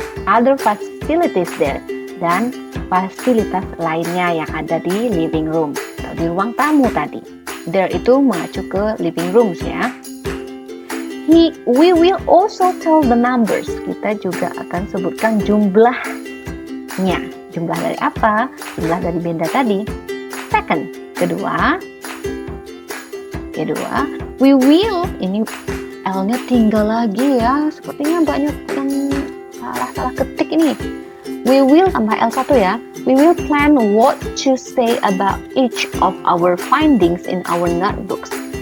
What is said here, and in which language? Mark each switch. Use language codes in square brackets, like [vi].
[en] other facilities there, [id] dan fasilitas lainnya yang ada di living room atau di ruang tamu tadi. There itu mengacu ke living rooms ya. [en] We will also tell the numbers. [id] Kita juga akan sebutkan jumlahnya. Jumlah dari apa? Jumlah dari benda tadi. [en] Second, [id] kedua, [en] we will, [id] ini L-nya tinggal lagi ya. Sepertinya banyak yang salah ketik ini. [en] We will [id] tambah L1 ya. [en] We will plan what to say about each of our findings in our notebooks.